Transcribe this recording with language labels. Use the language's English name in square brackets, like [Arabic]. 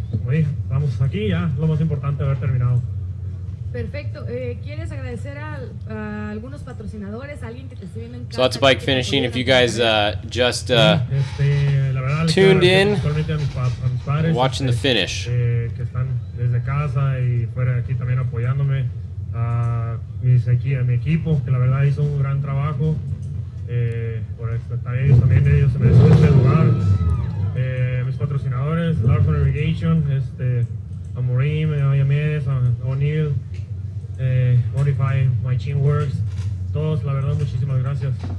[Spanish] Como dije, estamos aquí ya, lo más importante haber terminado. Perfecto. ¿Quieres agradecer a algunos patrocinadores, a alguien que te esté viendo en casa? [English] So that's bike finishing. If you guys just tuned in, watching the finish. [Spanish] Que están desde casa y fuera de aquí también apoyándome. A mi equipo, que la verdad hizo un gran trabajo. Por también ellos se merecen este lugar. Mis patrocinadores, Larson Irrigation, Amorim, Ayamedes, O'Neill, Modify, My Chin Works, todos, la verdad, muchísimas gracias.